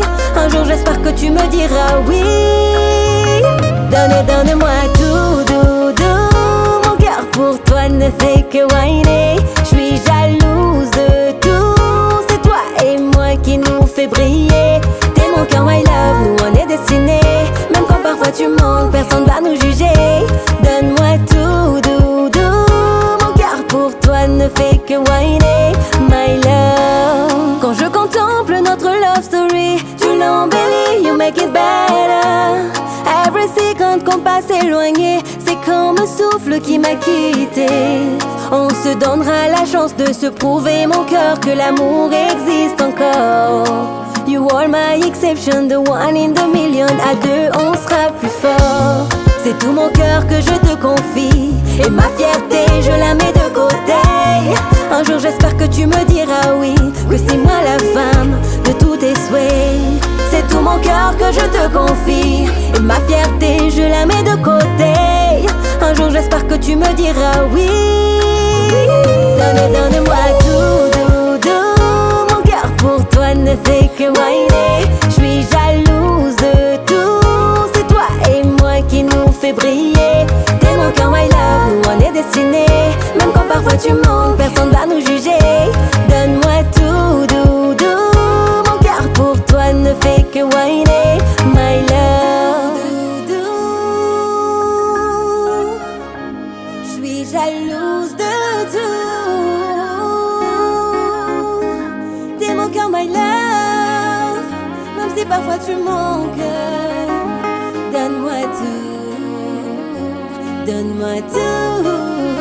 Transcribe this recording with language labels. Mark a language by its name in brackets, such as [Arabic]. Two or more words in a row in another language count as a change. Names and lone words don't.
[French] Un jour j'espère que tu me diras oui. Donne-moi tout, doudou. Mon cœur pour toi ne fait que whiner. Je suis jalouse de tout. C'est toi et moi qui nous fait briller. T'es mon cœur [English] my love, [French] nous on est destinés. Même quand parfois tu manques, personne va nous juger. Donne-moi tout, doudou. Mon cœur pour toi ne fait que whiner, [English] my love. [French] Quand je contemple notre [English] love story, [French] tu l'embellis, [English] you make it better. Every second [French] qu'on passe éloigné, c'est comme un souffle qui m'a quitté. On se donnera la chance de se prouver, mon cœur, que l'amour existe encore. [English] You are my exception, the one in the million. [French] À deux, on sera plus fort. C'est tout mon cœur que je te confie. Et ma fierté, je la mets de côté. Un jour, j'espère que tu me diras oui, que c'est moi la femme de tous tes souhaits. C'est tout mon cœur que je te confie. Et ma fierté, je la mets de côté. Un jour, j'espère que tu me diras oui. Donne-moi tout, doudou. Mon cœur pour toi ne fait que whiner. Je suis jalouse de tout. C'est toi et moi qui nous fait briller. T'es mon cœur [English] my love, [French] nous on est destinés. Même quand parfois tu manques, personne va nous juger. Donne-moi tout, doudou. Mon cœur pour toi ne fait que whiner, [English] my love. [French] Je suis jalouse de tout. T'es mon cœur [English] my love. [French] Même si parfois tu manques, donne-moi tout, donne-moi tout.